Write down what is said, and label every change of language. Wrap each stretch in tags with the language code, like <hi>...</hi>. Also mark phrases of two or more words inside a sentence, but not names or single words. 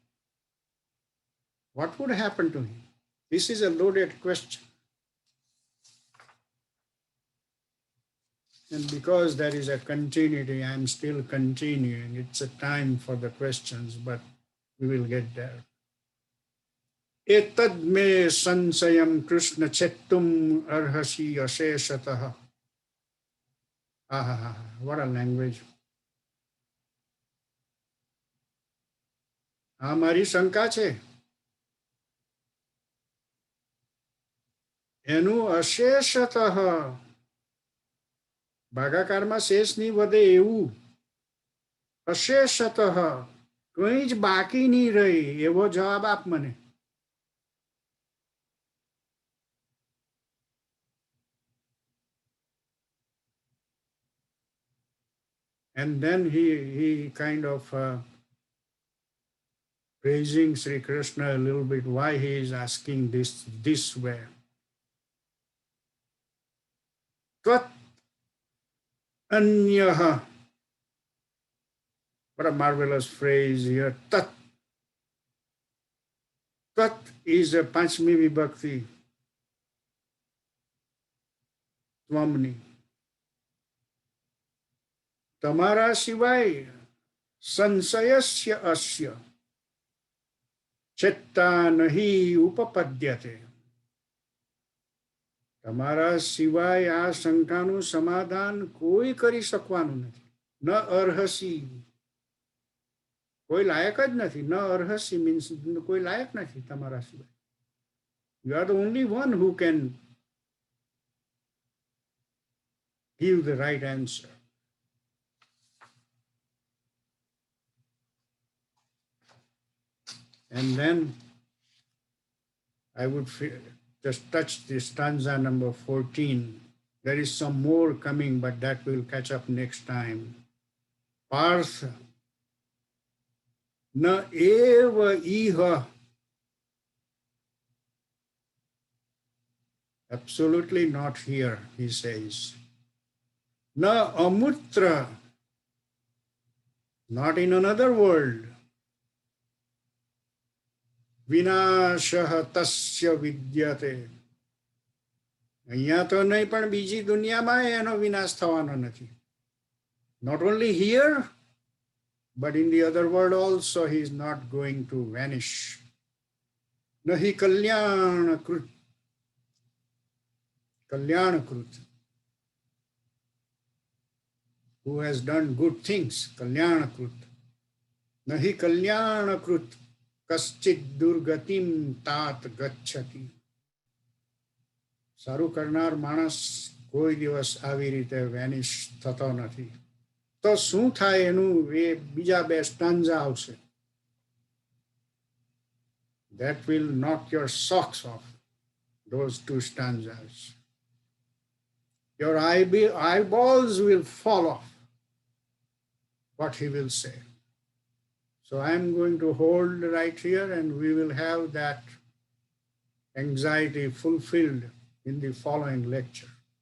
<en>What would happen to him? This is a loaded question. And because there is a continuity, I am still continuing. It's a time for the questions, but we will get there.</en> <sa>एतद् मे संशयं कृष्ण छेत्तुम् अर्हसि अशेषतः.</sa> <en>What a language.</en> <gu>આ મારી શંકા છે. એનું અશેષતઃ ભાગાકારમાં શેષ નહીં વધે એવું. અશેષતઃ કંઈ જ બાકી નહીં રહી એવો જવાબ આપ મને.</gu> <en>And then he kind of praising Sri Krishna a little bit, why he is asking this way.</en> <sa>त्वत् अन्यः.</sa> <en>What a marvelous phrase here. Tat. Tat is a</en> <sa>पञ्चमी विभक्ति. Tvamni.</sa> <gu>તમારા સિવાય</gu> <sa>સંશયસ્ય અસ્ય ચેત્તા નહિ ઉપપદ્યતે.</sa> <gu>તમારા સિવાય આ શંકાનું સમાધાન કોઈ કરી શકવાનું નથી.</gu> <sa>ન અર્હસી,</sa> <gu>કોઈ લાયક જ નથી.</gu> <sa>ન અર્હસી</sa> <gu>મીન્સ કોઈ લાયક નથી તમારા સિવાય.</gu> <en>You are the only one who can give the right answer. And then I would just touch this stanza number 14. There is some more coming, but that will catch up next time.</en> <sa>पार्थ न एव इह.</sa> <en>Absolutely not here, he says.</en> <sa>न अमुत्र.</sa> <en>Not in another world.</en> <sa>વિનાશઃ તસ્ય વિદ્યતે.</sa> <gu>અહીંયા તો નહીં પણ બીજી દુનિયામાં એનો વિનાશ થવાનો નથી.</gu> <en>Not only here, but in the other world also he is not going to vanish.</en> <sa>नहि कल्याणकृत्. Kalyanakrit.</sa> <en>Who has done good things.</en> <sa>कल्याणकृत्। नहि कल्याणकृत्. कश्चित् दुर्गतिं तात गच्छति.</sa> <gu>સારું કરનાર માણસ કોઈ દિવસ આવી રીતે વેનિશ થતો નથી. તો શું થાય એનું એ બીજા બે સ્ટાન્ઝા આવશે.</gu> <en>That will knock your socks off, those two stanzas. Your eyeballs will fall off what he will say. So I am going to hold right here and we will have that anxiety fulfilled in the following lecture.</en>